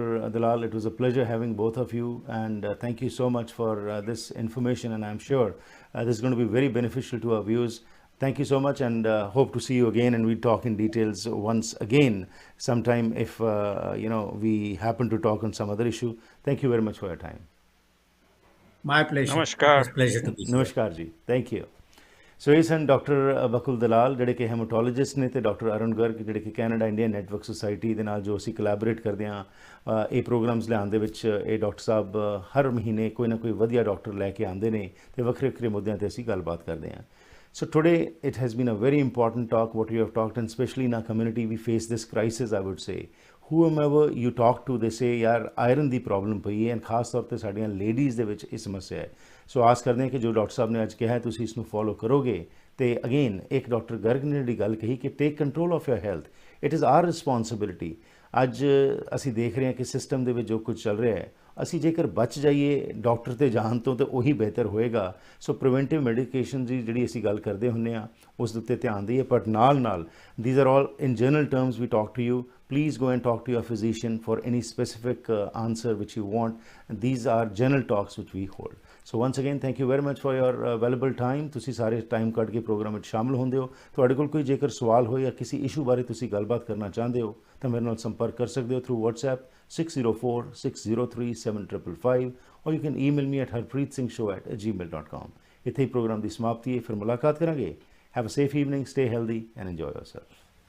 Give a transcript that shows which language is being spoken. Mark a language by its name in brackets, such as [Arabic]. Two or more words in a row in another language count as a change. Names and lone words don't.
[English] Dalal, it was a pleasure having both of you, and thank you so much for this information, and I'm sure this is going to be very beneficial to our viewers. Thank you so much, and hope to see you again, and we'll talk in details once again sometime if we happen to talk on some other issue. Thank you very much for your time. My pleasure. Namaskar. It's a pleasure to be here. Namaskar ji. Thank you. [Punjabi] ਸੋ ਇਹ ਸਨ ਡਾਕਟਰ ਬਕੁਲ ਦਲਾਲ, ਜਿਹੜੇ ਕਿ ਹੈਮੋਟੋਲੋਜਿਸਟ ਨੇ, ਤੇ ਡਾਕਟਰ ਅਰੁਣ ਗਰਗ, ਜਿਹੜੇ ਕਿ ਕੈਨੇਡਾ ਇੰਡੀਅਨ ਨੈਟਵਰਕ ਸੁਸਾਇਟੀ ਦੇ ਨਾਲ ਜੋ ਅਸੀਂ ਕੋਲੈਬੋਰੇਟ ਕਰਦੇ ਹਾਂ ਇਹ ਪ੍ਰੋਗਰਾਮਸ ਲਿਆਉਣ ਦੇ ਵਿੱਚ। ਇਹ ਡਾਕਟਰ ਸਾਹਿਬ ਹਰ ਮਹੀਨੇ ਕੋਈ ਨਾ ਕੋਈ ਵਧੀਆ ਡਾਕਟਰ ਲੈ ਕੇ ਆਉਂਦੇ ਨੇ ਤੇ ਵੱਖਰੇ ਵੱਖਰੇ ਮੁੱਦਿਆਂ 'ਤੇ ਅਸੀਂ ਗੱਲਬਾਤ ਕਰਦੇ ਹਾਂ। [English] So today it has been a very important talk what you have talked, and especially in our community we face this crisis, I would say. Whomever you talk to, they say [Punjabi] ਯਾਰ ਆਇਰਨ ਦੀ ਪ੍ਰੋਬਲਮ ਪਈ ਹੈ, and ਖਾਸ ਤੌਰ 'ਤੇ ਸਾਡੀਆਂ ਲੇਡੀਜ਼ ਦੇ ਵਿੱਚ ਇਹ ਸਮੱਸਿਆ ਹੈ। ਸੋ ਆਸ ਕਰਦੇ ਹਾਂ ਕਿ ਜੋ ਡਾਕਟਰ ਸਾਹਿਬ ਨੇ ਅੱਜ ਕਿਹਾ ਹੈ ਤੁਸੀਂ ਇਸ ਨੂੰ ਫੋਲੋ ਕਰੋਗੇ। ਤੇ ਅਗੇਨ ਇੱਕ ਡਾਕਟਰ ਗਰਗ ਨੇ ਜਿਹੜੀ ਗੱਲ ਕਹੀ ਕਿ [English] Take control of your health, it is our responsibility. [Punjabi] ਅੱਜ ਅਸੀਂ ਦੇਖ ਰਹੇ ਹਾਂ ਕਿ ਸਿਸਟਮ ਦੇ ਵਿੱਚ ਜੋ ਕੁਝ ਚੱਲ ਰਿਹਾ ਹੈ, ਅਸੀਂ ਜੇਕਰ ਬਚ ਜਾਈਏ ਡਾਕਟਰ 'ਤੇ ਜਾਣ ਤੋਂ ਤਾਂ ਉਹੀ ਬਿਹਤਰ ਹੋਏਗਾ। ਸੋ [English] preventive medication [Punjabi] ਦੀ ਜਿਹੜੀ ਅਸੀਂ ਗੱਲ ਕਰਦੇ ਹੁੰਦੇ ਹਾਂ ਉਸ ਦੇ ਉੱਤੇ ਧਿਆਨ ਦਈਏ, ਬਟ ਨਾਲ [English] these are all in general terms we talk to you. Please go and talk to your physician for any specific answer which you want. And these are general talks which we hold. So once again thank you very much for your valuable time. [Punjabi] ਤੁਸੀਂ ਸਾਰੇ ਟਾਈਮ ਕੱਢ ਕੇ ਪ੍ਰੋਗਰਾਮ ਵਿੱਚ ਸ਼ਾਮਲ ਹੁੰਦੇ ਹੋ। ਤੁਹਾਡੇ ਕੋਲ ਕੋਈ ਜੇਕਰ ਸਵਾਲ ਹੋਏ ਜਾਂ ਕਿਸੇ ਇਸ਼ੂ ਬਾਰੇ ਤੁਸੀਂ ਗੱਲਬਾਤ ਕਰਨਾ ਚਾਹੁੰਦੇ ਹੋ ਤਾਂ ਮੇਰੇ ਨਾਲ ਸੰਪਰਕ ਕਰ ਸਕਦੇ ਹੋ [English] through WhatsApp 6046037555, or you can email me at harpreetsingh@gmail.com. [Punjabi] ਇੱਥੇ ਹੀ ਪ੍ਰੋਗਰਾਮ ਦੀ ਸਮਾਪਤੀ ਹੈ, ਫਿਰ ਮੁਲਾਕਾਤ ਕਰਾਂਗੇ। [English] Have a safe evening, stay healthy and enjoy yourself.